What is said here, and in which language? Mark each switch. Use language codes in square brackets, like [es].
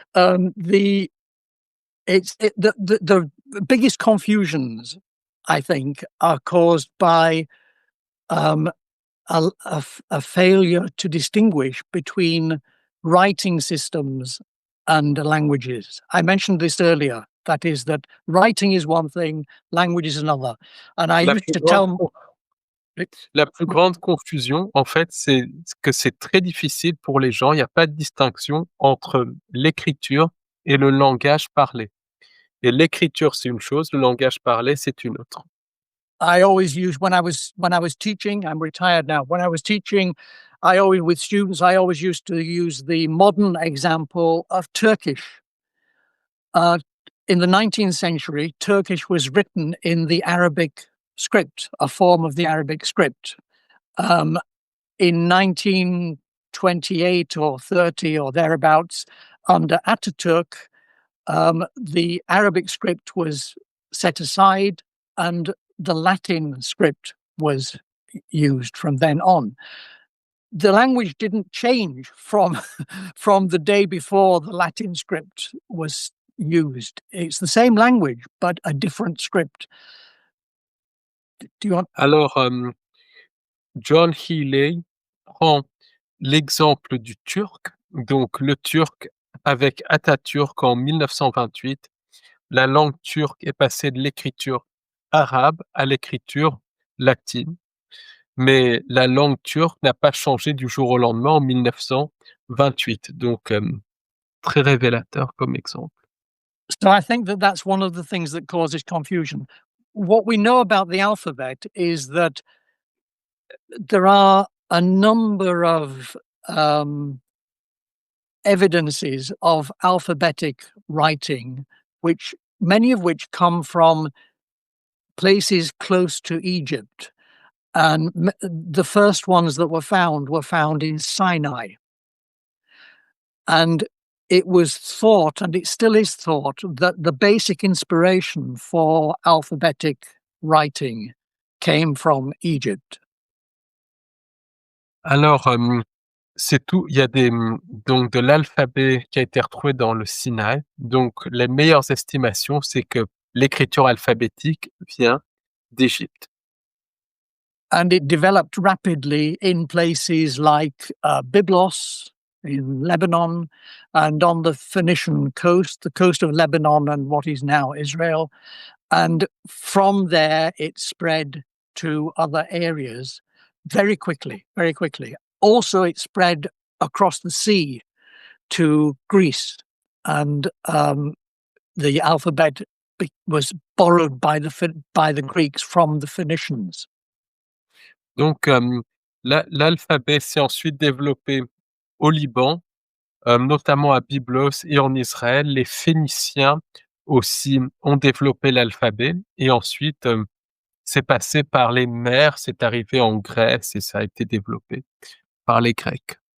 [en] The it's it, the biggest confusions, I think, are caused by um, a failure to distinguish between writing systems and languages. I mentioned this earlier. That is, that writing is one thing, language is another. And I [fr] La [en] used [fr] plus [en] to [fr] grande [en] tell. [fr] La plus grande confusion, en fait, c'est que c'est très difficile pour les gens. Il n'y a pas de distinction entre l'écriture et le langage parlé. Et l'écriture, c'est une chose, le langage parlé, c'est une autre. [en] I always use when I was teaching. I'm retired now. When I was teaching, I always with students. I always used to use the modern example of Turkish. Uh, in the 19th century, Turkish was written in the Arabic script, a form of the Arabic script. Um, in 1928 or 30 or thereabouts, under Ataturk, the Arabic script was set aside and the Latin script was used from then on. The language didn't change from from the day before the Latin script was used. It's the same language, but a different script. Do you want? [fr] Alors, John Healey prend l'exemple du turc. Donc, le turc, avec Atatürk en 1928, la langue turque est passée de l'écriture arabe à l'écriture latine. Mais la langue turque n'a pas changé du jour au lendemain en 1928. Donc, très révélateur comme exemple. [en] So I think that that's one of the things that causes confusion. What we know about the alphabet is that there are a number of evidences of alphabetic writing, which many of which come from places close to Egypt. And the first ones that were found in Sinai. And it was thought, and it still is thought, that the basic inspiration for alphabetic writing came from Egypt. [fr] Alors, c'est tout. Il y a donc de l'alphabet qui a été retrouvé dans le Sinaï. Donc, les meilleures estimations, c'est que l'écriture alphabétique vient d'Égypte. [en] And it developed rapidly in places like Byblos in Lebanon and on the Phoenician coast, the coast of Lebanon and what is now Israel. And from there, it spread to other areas very quickly, very quickly. Also, it spread across the sea to Greece, and the alphabet was borrowed by the Greeks from the Phoenicians. [fr] Donc, l'alphabet s'est ensuite développé au Liban, notamment à Byblos et en Israël. Les Phéniciens aussi ont développé l'alphabet et ensuite, c'est passé par les mers, c'est arrivé en Grèce et ça a été développé par les Grecs.